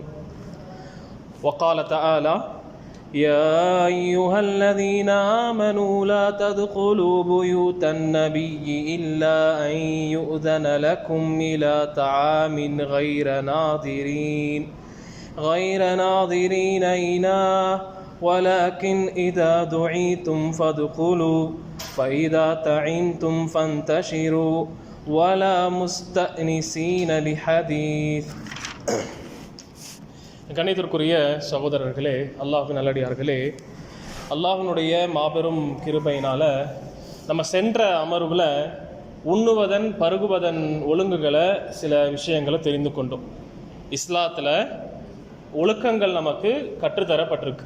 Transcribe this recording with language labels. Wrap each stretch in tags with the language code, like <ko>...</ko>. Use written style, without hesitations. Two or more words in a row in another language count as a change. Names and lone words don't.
<ar>وقال تعالى يا أيها الذين آمنوا لا تدخلوا بيوت النبي إلا أن يؤذن لكم إلى طعام غير ناظرين إناه ولكن إذا دعيتم فادخلوا فإذا طعمتم فانتشروا ولا مستأنسين لحديث.</ar> <ta>கணிதத்திற்குரிய சகோதரர்களே, அல்லாஹ்வின் நல்லடியார்களே, அல்லாஹ்வினுடைய மாபெரும் கிருபையினால் நம்ம சென்ற அமர்வில் உண்ணுவதன் பருகுவதன் ஒழுங்குகளை சில விஷயங்களை தெரிந்து கொண்டோம். இஸ்லாத்தில் ஒழுக்கங்கள் நமக்கு கற்றுத்தரப்பட்டிருக்கு.</ta>